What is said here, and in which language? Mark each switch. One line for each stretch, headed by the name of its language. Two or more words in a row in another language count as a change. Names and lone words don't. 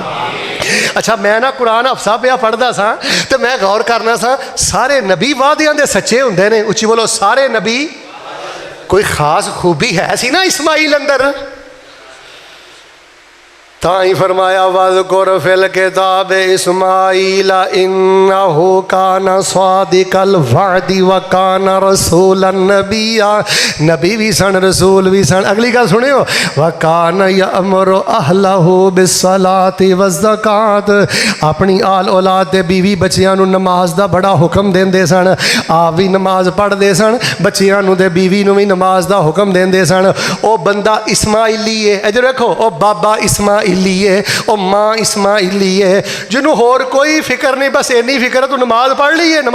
Punjabi: اچھا میں نہ قرآن حفصہ پیا پڑھدا سا تو میں غور کرنا سا، سارے نبی وعدیاں دے سچے ہندے نے. اچی بولو، سارے نبی۔ کوئی خاص خوبی ہے سی نہ اسماعیل اندر، تائیں فرمایا
Arabic: واذكر في الكتاب إسماعيل إنه كان صادق الوعد وكان رسولا نبيا.
Punjabi: نبی بھی سن، رسول بھی سن۔ اگلی گل سنیو,
Arabic: وكان يأمر أهله بالصلاة والزكاة.
Punjabi: اپنی آل اولاد دے بیوی بچیاں نوں نماز دا بڑا حکم دیندے سن. آپ بھی نماز پڑھدے سن، بچیاں نوں تے بیوی نوں بھی نماز دا حکم دیندے سن. او بندہ اسماعیلی ہے، ادھر دیکھو، او بابا اسماعیلی ہے، او ماں اسماعیلی ہے، جنہاں ہور کوئی فکر نہیں، بس انی فکر ہے تو نماز پڑھ لئی ہے.